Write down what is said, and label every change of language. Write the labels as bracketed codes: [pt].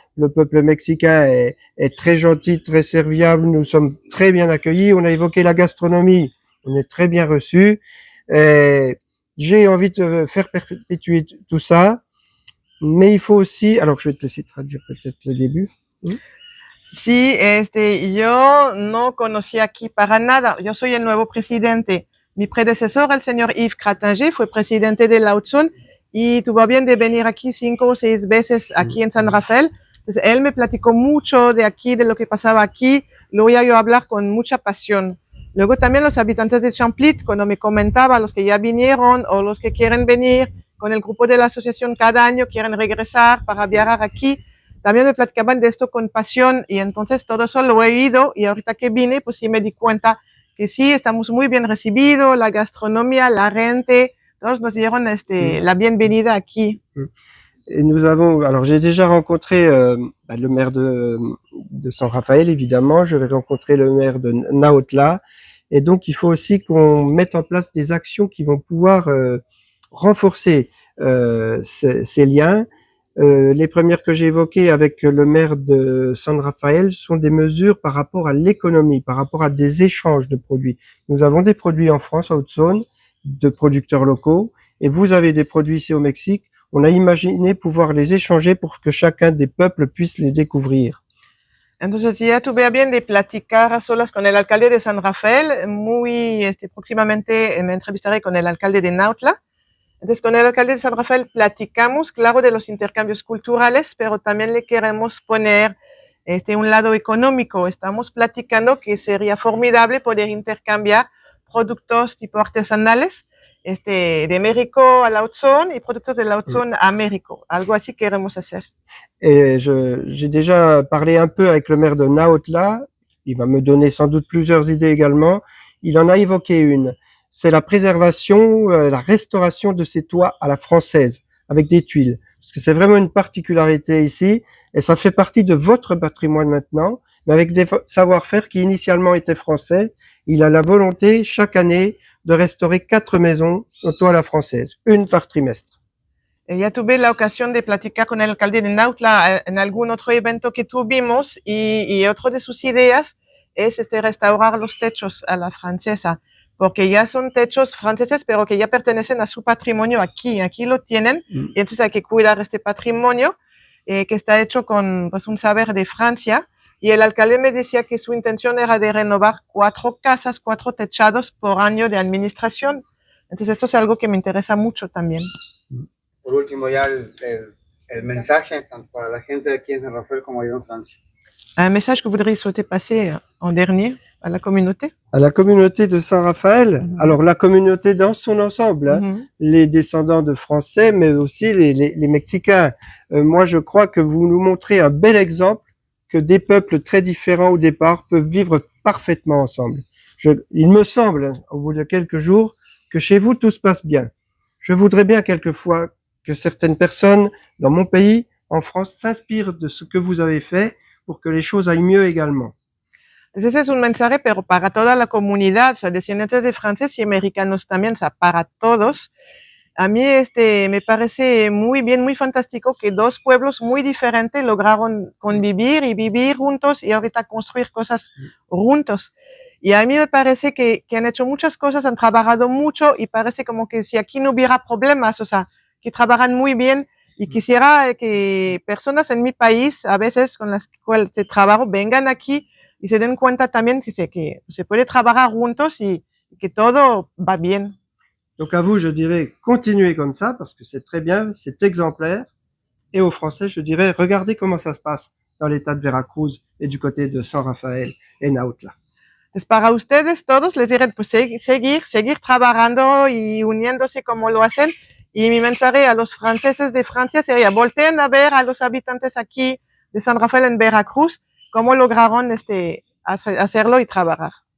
[fr] Le peuple mexicain est très gentil, très serviable. Nous sommes très bien accueillis. On a évoqué la gastronomie. On est très bien reçus. J'ai envie de faire perpétuer tout ça, mais il faut aussi, alors je vais te laisser traduire peut-être le début. [es] Sí, yo no conocía aquí para nada. Yo soy el nuevo presidente. Mi predecesor, el señor Yves Cratanger, fue presidente de Lautzon y tuvo bien de venir aquí 5 o 6 veces aquí en San Rafael. Entonces, él me platicó mucho de aquí, de lo que pasaba aquí. Lo oía yo hablar con mucha pasión. Luego también los habitantes de Champlitte, cuando me comentaba, los que ya vinieron o los que quieren venir con el grupo de la asociación cada año, quieren regresar para viajar aquí, también me platicaban de esto con pasión, y entonces todo eso lo he oído, y ahorita que vine, pues sí me di cuenta que sí, estamos muy bien recibidos, la gastronomía, la gente, todos nos dieron la bienvenida aquí. [fr] Et nous avons, alors j'ai déjà rencontré le maire de San Rafael, évidemment, je vais rencontrer le maire de Naotla, et donc il faut aussi qu'on mette en place des actions qui vont pouvoir renforcer ces liens. Les premières que j'ai évoquées avec le maire de San Rafael sont des mesures par rapport à l'économie, par rapport à des échanges de produits. Nous avons des produits en France, à Haute-Saône, de producteurs locaux, et vous avez des produits ici au Mexique. On a imaginé pouvoir les échanger pour que chacun des peuples puisse les découvrir. [es] Entonces ya tuve bien de platicar a solas con el alcalde de San Rafael. Muy próximamente me entrevistaré con el alcalde de Nautla. Entonces con el alcalde de San Rafael platicamos, claro, de los intercambios culturales, pero también le queremos poner un lado económico. Estamos platicando que sería formidable poder intercambiar productos tipo artesanales de México a Lautzon y productos de Lautzon a México. Algo así queremos hacer. [fr] Et j'ai déjà parlé un peu avec le maire de Naotla. Il va me donner sans doute plusieurs idées également. Il en a évoqué une. C'est la préservation, la restauration de ces toits à la française, avec des tuiles. Parce que c'est vraiment une particularité ici. Et ça fait partie de votre patrimoine maintenant, mais avec des savoir-faire qui initialement étaient français. Il a la volonté, chaque année, de restaurer 4 maisons au toit à la française, une par trimestre. [es] Ya tuve la ocasión de platicar con el alcalde de Nautla en algún otro evento que tuvimos y otro de sus ideas es restaurar los techos a la francesa, porque ya son techos franceses, pero que ya pertenecen a su patrimonio aquí lo tienen, y entonces hay que cuidar este patrimonio que está hecho con pues, un saber de Francia, y el alcalde me decía que su intención era de renovar 4 casas, 4 techados por año de administración. Entonces esto es algo que me interesa mucho también. Por último, ya el mensaje tanto para la gente de aquí en San Rafael como allá en Francia. [fr] Un message que vous voudriez souhaiter passer en dernier à la communauté? À la communauté de Saint-Raphaël, alors la communauté dans son ensemble, hein, les descendants de Français, mais aussi les Mexicains. Moi, je crois que vous nous montrez un bel exemple que des peuples très différents au départ peuvent vivre parfaitement ensemble. Il me semble, au bout de quelques jours, que chez vous, tout se passe bien. Je voudrais bien quelquefois que certaines personnes dans mon pays, en France, s'inspirent de ce que vous avez fait pour que les choses aillent mieux également. [es] Ese es un mensaje, pero para toda la comunidad, o sea, descendientes de franceses y americanos también, o sea, para todos. A mí me parece muy bien, muy fantástico que 2 pueblos muy diferentes lograron convivir y vivir juntos y ahorita construir cosas juntos. Y a mí me parece que han hecho muchas cosas, han trabajado mucho y parece como que si aquí no hubiera problemas, o sea, que trabajan muy bien y quisiera que personas en mi país, a veces con las cuales trabajo, vengan aquí y se den cuenta también que se puede trabajar juntos y que todo va bien. [fr] Donc à vous, je dirais, continuez comme ça, parce que c'est très bien, c'est exemplaire. Et aux Français, je dirais, regardez comment ça se passe dans l'état de Veracruz et du côté de San Rafael et Nautla. [es] Pues para ustedes todos les diré, pues seguir trabajando y uniéndose como lo hacen. Y mi mensaje a los franceses de Francia sería, volteen a ver a los habitantes aquí de San Rafael en Veracruz, cómo lograron hacerlo y trabajar.